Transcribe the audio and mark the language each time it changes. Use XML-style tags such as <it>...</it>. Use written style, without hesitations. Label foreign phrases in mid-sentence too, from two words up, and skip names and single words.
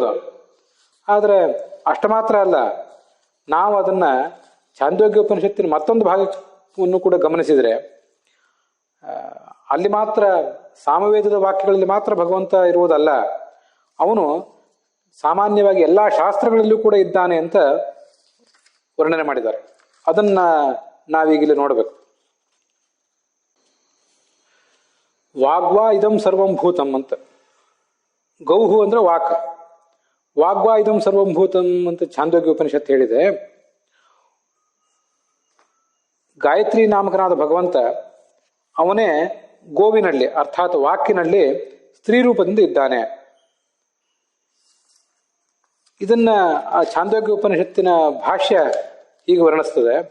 <kn>ಆದರೆ ಅಷ್ಟು ಮಾತ್ರ ಅಲ್ಲ, ನಾವು ಅದನ್ನ ಛಾಂದೋಗ್ಯ ಉಪನಿಷತ್ತಿನ ಮತ್ತೊಂದು ಭಾಗವನ್ನು ಕೂಡ ಗಮನಿಸಿದರೆ ಅಲ್ಲಿ ಮಾತ್ರ ಸಾಮವೇದದ ವಾಕ್ಯಗಳಲ್ಲಿ ಮಾತ್ರ ಭಗವಂತ ಇರುವುದಲ್ಲ, ಅವನು ಸಾಮಾನ್ಯವಾಗಿ ಎಲ್ಲ ಶಾಸ್ತ್ರಗಳಲ್ಲೂ ಕೂಡ ಇದ್ದಾನೆ ಅಂತ ವರ್ಣನೆ ಮಾಡಿದ್ದಾರೆ. ಅದನ್ನ ನಾವೀಗಿಲ್ಲಿ ನೋಡಬೇಕು.</kn> <sa>ವಾಗ್ವಾ ಇದಂ ಸರ್ವಂ ಭೂತಂ</sa> <kn>ಅಂತ. ಗೌಹು ಅಂದ್ರೆ ವಾಕ್.</kn> <sa>ವಾಗ್ವಾ ಇದಂ ಸರ್ವಂ ಭೂತಂ</sa> <kn>ಅಂತ ಛಾಂದೋಗ್ಯ ಉಪನಿಷತ್ತು ಹೇಳಿದೆ. ಗಾಯತ್ರಿ ನಾಮಕನಾದ ಭಗವಂತ ಅವನೇ ಗೋವಿನಲ್ಲಿ ಅರ್ಥಾತ್ ವಾಕಿನಲ್ಲಿ ಸ್ತ್ರೀ ರೂಪದಿಂದ ಇದ್ದಾನೆ. ಇದನ್ನ ಆ ಛಾಂದೋಗ್ಯ ಉಪನಿಷತ್ತಿನ ಭಾಷ್ಯ ಹೀಗೆ ವರ್ಣಿಸ್ತದೆ.</kn>